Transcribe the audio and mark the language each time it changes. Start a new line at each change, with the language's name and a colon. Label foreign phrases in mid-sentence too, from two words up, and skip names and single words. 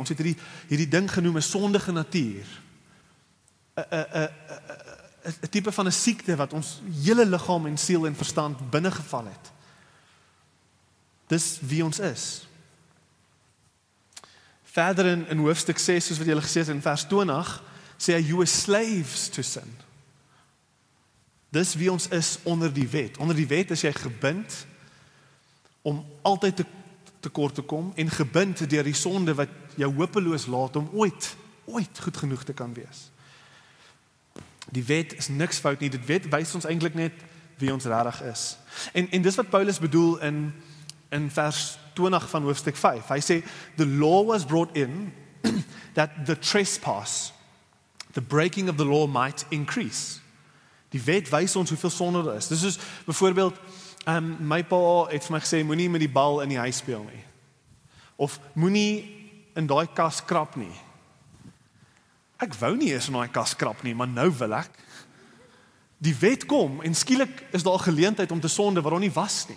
Afrikaans: Ons het hierdie ding genoem 'n sondige natuur. 'n tipe van 'n siekte wat ons hele liggaam en siel en verstand binnegeval het. Dis wie ons is. Verder in hoofstuk 6, soos wat julle gesê het in vers 20, sê hy,
English: you are slaves to sin.
Afrikaans: Dis wie ons is onder die wet. Onder die wet is jy gebind om altyd tekort te kom en gebind deur die sonde wat jou hopeloos laat om ooit goed genoeg te kan wees. Die wet is niks fout nie. Dit wys ons eintlik net wie ons regtig is. En dis wat Paulus bedoel in vers 20 van hoofstuk 5. Hy sê,
English: the law was brought in that the trespass, the breaking of the law might increase.
Afrikaans: Die wet wys ons hoeveel sonde daar is. Dis soos byvoorbeeld, my pa het vir my gesê, moenie met die bal in die huis speel nie. Of moenie in daai kas krap nie. Ek wou nie eens in daai kas krap nie, maar nou wil ek. Die wet kom en skielik is daar 'n geleentheid om te sonde wat daar nie was nie.